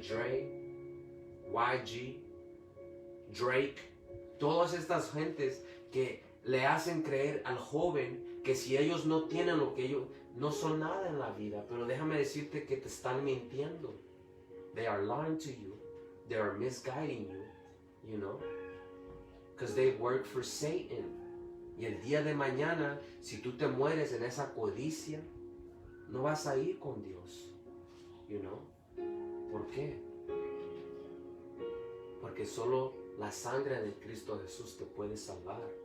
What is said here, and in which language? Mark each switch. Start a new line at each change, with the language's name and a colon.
Spanish: Dre, YG, Drake, todas estas gentes que le hacen creer al joven que si ellos no tienen lo que ellos, no son nada en la vida. Pero déjame decirte que te están mintiendo.
English: They are lying to you. They are misguiding you, you know, because they work for Satan.
Spanish: Y el día de mañana, si tú te mueres en esa codicia, no vas a ir con Dios, you know. ¿Por qué? Porque solo la sangre de Cristo Jesús te puede salvar.